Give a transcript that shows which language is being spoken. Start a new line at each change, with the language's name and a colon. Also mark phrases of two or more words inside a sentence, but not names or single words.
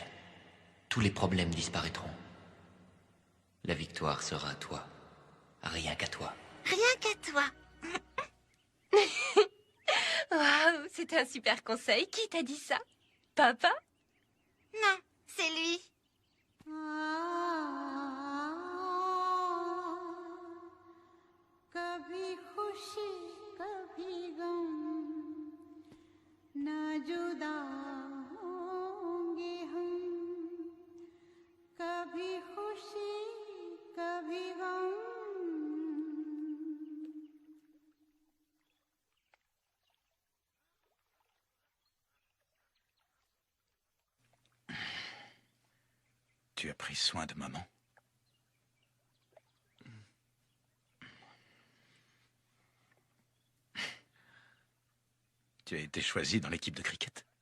French: Tous les problèmes disparaîtront. La victoire sera à toi. Rien qu'à toi. Rien qu'à toi. Waouh, c'était un super conseil. Qui t'a dit ça? Papa? Non, c'est lui.
Hindi: कभी खुशी कभी गम ना जुदा होंगे हम कभी खुशी कभी गम
French: Tu as pris soin de maman. Tu as été choisi dans l'équipe de cricket.